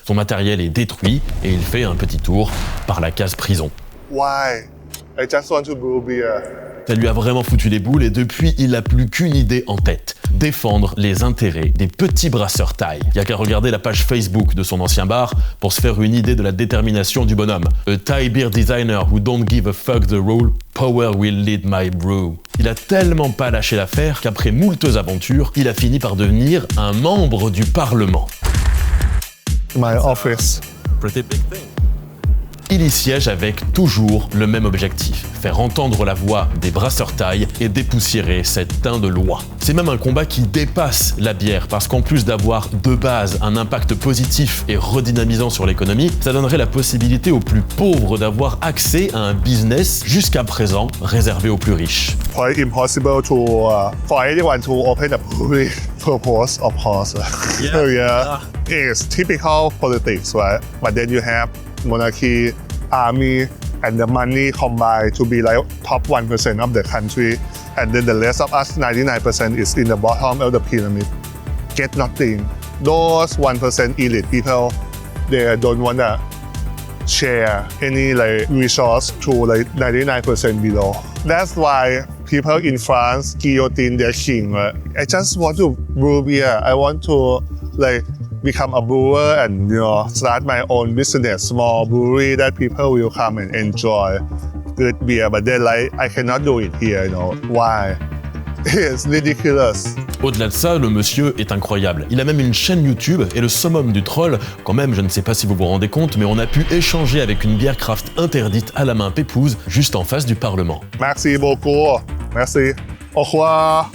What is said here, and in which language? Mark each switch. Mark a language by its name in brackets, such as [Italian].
[French] Son matériel est détruit et il fait un petit tour par la case prison. [English] Why? I just want to brew beer. [French] Ça lui a vraiment foutu les boules et depuis, il n'a plus qu'une idée en tête. Défendre les intérêts des petits brasseurs thaï. Il n'y a qu'à regarder la page Facebook de son ancien bar pour se faire une idée de la détermination du bonhomme. [English] A Thai beer designer who don't give a fuck the rule, power will lead my brew. [French] Il a tellement pas lâché l'affaire qu'après moultes aventures, il a fini par devenir un membre du Parlement. [English] My office. Pretty big thing. [French] Il y siège avec toujours le même objectif, faire entendre la voix des brasseurs thaï et dépoussiérer cette teint de loi. C'est même un combat qui dépasse la bière, parce qu'en plus d'avoir de base un impact positif et redynamisant sur l'économie, ça donnerait la possibilité aux plus pauvres d'avoir accès à un business jusqu'à présent réservé aux plus riches. [English] Quite impossible to for anyone to open a brewery purpose, of course. Yeah. It's typical politics, right? But then you have monarchy, army, and the money combined to be like top 1% of the country. And then the rest of us, 99%, is in the bottom of the pyramid. Get nothing. Those 1% elite people, they don't want to share any like resource to like 99% below. That's why people in France guillotine their king. Right? I just want to brew beer. I want to like become a brewer and start my own business, small brewery that people will come and enjoy good beer. But then like I cannot do it here. Why? It's ridiculous. [French] Au-delà de ça, le monsieur est incroyable. Il a même une chaîne YouTube et le summum du troll, quand même, je ne sais pas si vous vous rendez compte, mais on a pu échanger avec une bière craft interdite à la main pépouse, juste en face du Parlement. Merci beaucoup. Merci. Au revoir.